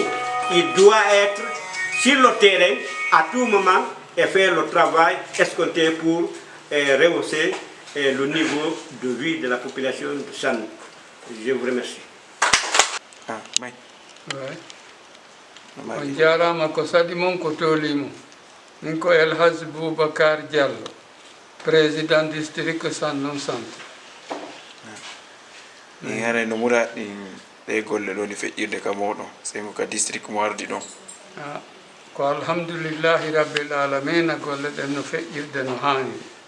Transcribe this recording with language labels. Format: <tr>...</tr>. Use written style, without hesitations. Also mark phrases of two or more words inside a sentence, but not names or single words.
<fr>Il doit être sur le terrain à tout moment et faire le travail escompté pour rehausser le niveau de vie de la population de San. Je vous remercie.</fr> <ff>On jarama ko sadi mon ko tolimo min ko El Hadj Boubacar Diallo</ff> <fr>président district</fr> <ff>Sannum Centre. Ni hare no mura ɗe golle ɗo ni feƴƴirde ka moɗon sey mo ka district mo ardi ɗon. Ko</ff> <ar>الحمد لله رب العالمين</ar> <ff>golle ɗen no feƴƴirde no hani.</ff>